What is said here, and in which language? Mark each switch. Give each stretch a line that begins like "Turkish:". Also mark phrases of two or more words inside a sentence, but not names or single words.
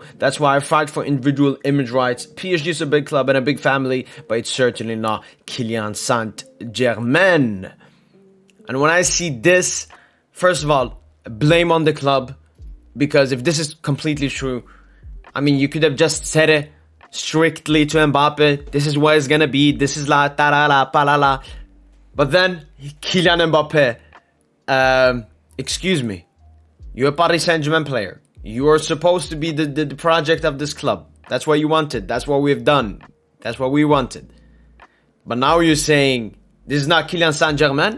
English: That's why I fight for individual image rights. PSG is a big club and a big family, but it's certainly not Kylian Saint-Germain. And when I see this, first of all, blame on the club, because if this is completely true, I mean, you could have just said it strictly to Mbappe. This is what it's gonna be. This is la ta la la pa la la. But then Kylian Mbappe, excuse me, you're a Paris Saint-Germain player. You are supposed to be the project of this club. That's what you wanted. That's what we've done. That's what we wanted. But now you're saying this is not Kylian Saint-Germain?